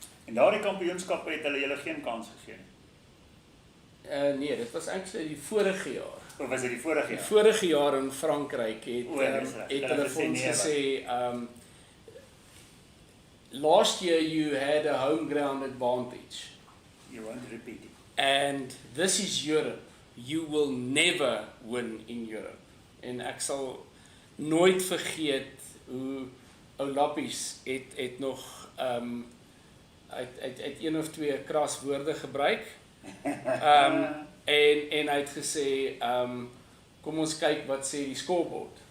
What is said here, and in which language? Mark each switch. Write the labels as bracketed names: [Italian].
[Afrikaans] En daardie kampioenskappe het hulle julle geen kans gegee nie. Nee, dit was eintlik die vorige jaar. Of was dit die vorige Die jaar? vorige jaar in Frankryk het Dis reg. hulle vir ons gesê, [English] last year you had a home ground advantage. You won't repeat it. And this is Europe. You will never win in Europe. [Afrikaans] En ek sal nooit vergeet hoe Lappies het nog uit een of twee kras woorde gebruik. En hy het gesê, kom ons kyk wat sê die scorebord.